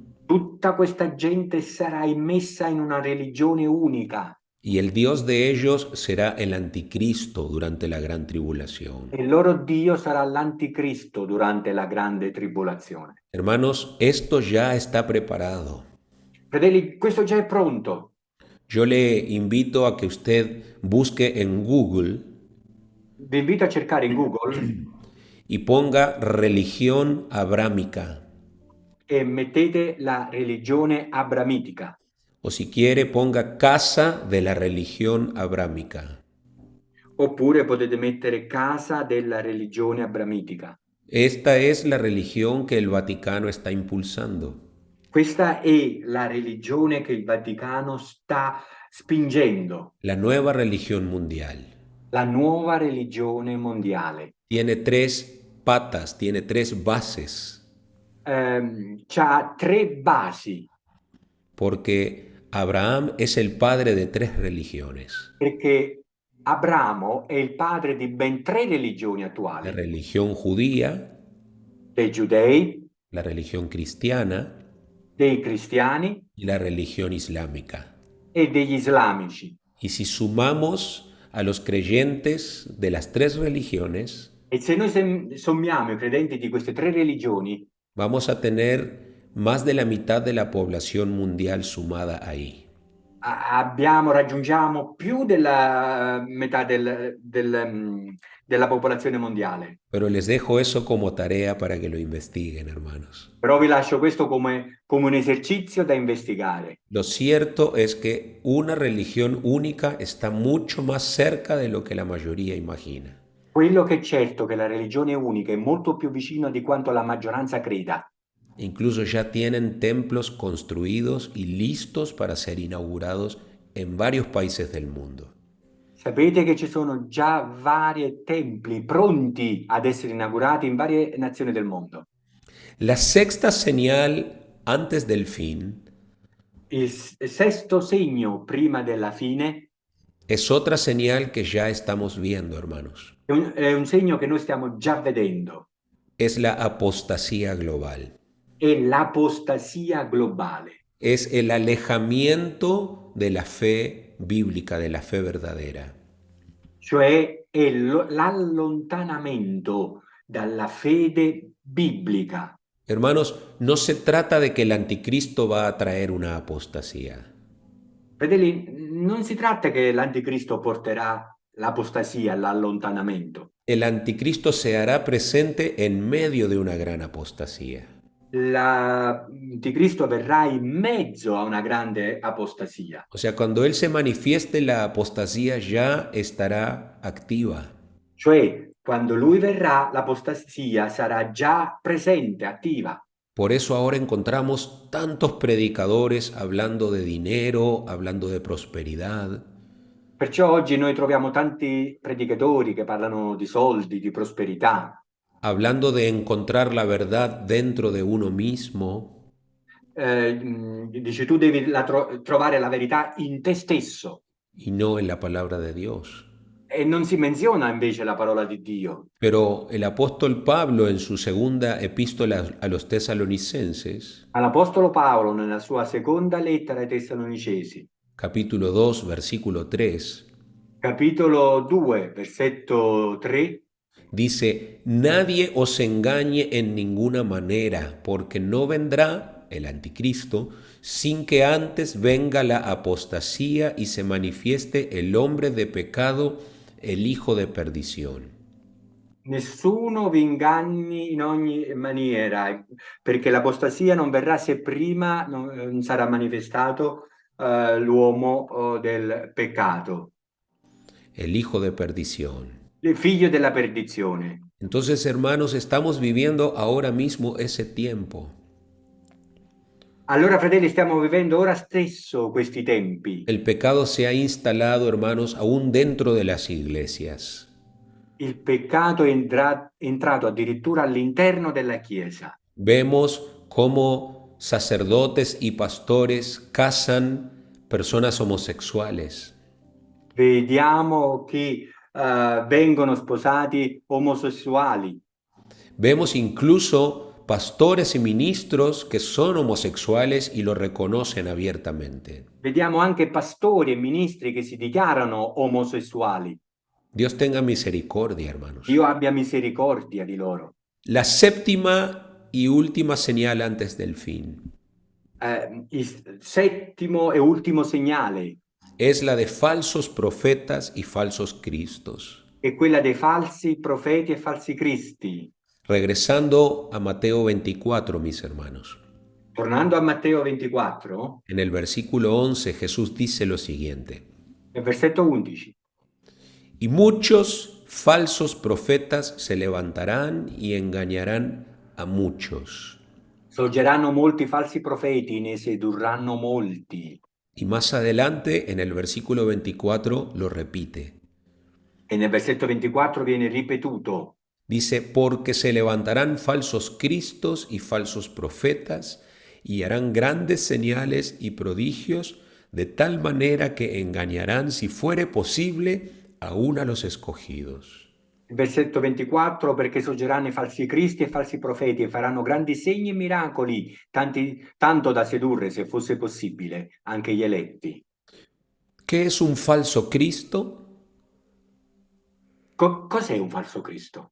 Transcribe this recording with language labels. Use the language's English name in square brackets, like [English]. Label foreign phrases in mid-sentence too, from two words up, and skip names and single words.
[Italian] Tutta questa gente sarà immessa in una religione unica [Spanish] y el Dios de ellos será el anticristo durante la gran tribulación. [Italian] e il loro Dio sarà l'anticristo durante la grande tribolazione. [Spanish] Hermanos, esto ya está preparado. [Italian] Fratelli, questo già è pronto. [Spanish] Yo le invito a que usted busque en Google [Italian] Vi invito a cercare in Google [Spanish] y ponga religión abrámica. [Italian] e mettete la religione abramitica. [Spanish] O si quiere, ponga casa de la religión abrámica. [Italian] Oppure potete mettere casa della religione abramitica. [Spanish] Esta es la religión que el Vaticano está impulsando. [Italian] Questa è la religione che il Vaticano sta spingendo, [Spanish] La nueva religión mundial. [Italian] la nuova religione mondiale. [Spanish] Tiene tres patas, tiene tres bases, [Italian] C'ha tre basi, [Spanish] porque Abraham es el padre de tres religiones. [Italian] perché Abramo è il padre di ben tre religioni [Spanish] La [Italian] attuali, [Spanish] religión judía, [Italian] dei giudei, [Spanish] la religión cristiana [Italian] dei cristiani [Spanish] y la religión islámica. [Italian] e degli islamici. [Spanish] Y si sumamos a los creyentes de las tres religiones, [Italian] E se noi sommiamo i credenti di queste tre religioni, [Spanish] vamos a tener más de la mitad de la población mundial sumada ahí. [Italian] raggiungiamo più della metà della popolazione mondiale. [Spanish] Pero les dejo eso como tarea para que lo investiguen, hermanos. [Italian] Però vi lascio questo come un esercizio da investigare. [Spanish] Lo cierto es que una religión única está mucho más cerca de lo que la mayoría imagina. [Italian] Quello che è certo è che la religione unica è molto più vicina di quanto la maggioranza creda. [Spanish] Incluso ya tienen templos construidos y listos para ser inaugurados en varios países del mundo. [Italian] Sapete che ci sono già vari templi pronti ad essere inaugurati in varie nazioni del mondo. [Spanish] La sexta señal antes del fin [Italian] Il sesto segno prima della fine [Spanish] es otra señal que ya estamos viendo, hermanos. [Italian] è un segno che noi stiamo già vedendo. [Spanish] Es la apostasía global. [Italian] È l'apostasia globale. [Spanish] Es el alejamiento de la fe bíblica, de la fe verdadera. [Italian] Cioè è l'allontanamento dalla fede biblica. [Spanish] Hermanos, no se trata de que el anticristo va a traer una apostasía. [Italian] Fratelli, non si tratta che l'anticristo porterà l'apostasia, l'allontanamento. [Spanish] El anticristo se hará presente en medio de una gran apostasía. [Italian] L'anticristo verrà in mezzo a una grande apostasia. [Spanish] O sea, cuando él se manifieste, la apostasía ya estará activa. [Italian] Cioè, quando lui verrà, l'apostasia sarà già presente, attiva. [Spanish] Por eso ahora encontramos tantos predicadores hablando de dinero, hablando de prosperidad. [Italian] Perciò oggi noi troviamo tanti predicatori che parlano di soldi, di prosperità, [Spanish] Hablando de encontrar la verdad dentro de uno mismo. [Italian] dice tu devi trovare la verità in te stesso. [Spanish] y no en la palabra de Dios. [Italian] E non si menziona invece la parola di Dio. [Spanish] Pero el apóstol Pablo en su segunda epístola a los tesalonicenses, [Italian] Ma l'Apostolo Paolo, nella sua seconda lettera ai Tessalonicesi, [Spanish] capítulo 2, versículo 3, [Italian] capitolo 2, versetto 3, [Spanish] dice, nadie os engañe en ninguna manera, porque no vendrá el anticristo sin que antes venga la apostasía y se manifieste el hombre de pecado, el hijo de perdición. [Italian] nessuno vi inganni in ogni maniera, perché l'apostasia non verrà se prima non sarà manifestato l'uomo del peccato, [Spanish] El hijo de perdición. [Italian] il figlio della perdizione. [Spanish] Entonces, hermanos, estamos viviendo ahora mismo ese tiempo. [Italian] Allora, fratelli, stiamo vivendo ora stesso questi tempi. [Spanish] El pecado se ha instalado, hermanos, aún dentro de las iglesias. [Italian] Il peccato è entrato addirittura all'interno della Chiesa. [Spanish] Vemos cómo sacerdotes y pastores casan personas homosexuales. [Italian] Vediamo che vengono sposati omosessuali. [Spanish] Vemos incluso pastores y ministros que son homosexuales y lo reconocen abiertamente. [Italian] Vediamo anche pastori e ministri che si dichiarano omosessuali. [Spanish] Dios tenga misericordia, hermanos. [Italian] Dio abbia misericordia di loro. [Spanish] La séptima y última señal antes del fin [Italian] Il settimo e ultimo segnale [Spanish] es la de falsos profetas y falsos cristos. [Italian] è quella dei falsi profeti e falsi cristi. [Spanish] Regresando a Mateo 24, mis hermanos. [Italian] Tornando a Matteo 24, [Spanish] En el versículo 11 Jesús dice lo siguiente. [Italian] nel versetto 11. [Spanish] Y muchos falsos profetas se levantarán y engañarán a muchos. [Italian] Sorgeranno molti falsi profeti, ne sedurranno molti. [Spanish] Y más adelante, en el versículo 24, lo repite. [Italian] E nel versetto 24 viene ripetuto. [Spanish] Dice, porque se levantarán falsos cristos y falsos profetas y harán grandes señales y prodigios, de tal manera que engañarán, si fuere posible, aún a los escogidos. [Italian] Il versetto 24, perché sorgeranno i falsi cristi e falsi profeti e faranno grandi segni e miracoli, tanto da sedurre, se fosse possibile, anche gli eletti. [Spanish] ¿Qué es un falso Cristo? [Italian] Cos'è un falso Cristo?